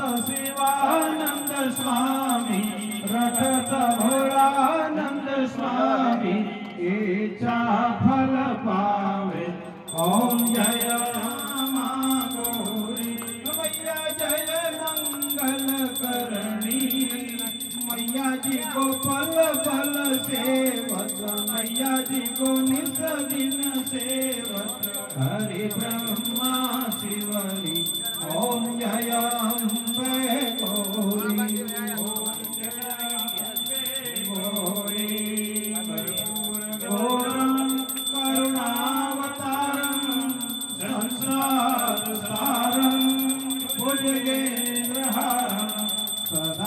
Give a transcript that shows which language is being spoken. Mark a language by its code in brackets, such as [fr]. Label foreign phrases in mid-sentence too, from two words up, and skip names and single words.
[hi] शिवानंद स्वामी रटत भोलानंद स्वामी इच्छा फल पावे ओम जय रामा गौरी मैया जय मंगल करणी मैया जी को पल पल सेवत मैया जी को निस दिन सेवत हरि ब्रह्मा शिवरी ओम जय अम्बे गौरी ओम जय अम्बे गौरी [sa] घोरं करुणावतारं संसार सारं भुजगेन्द्रहारं सदा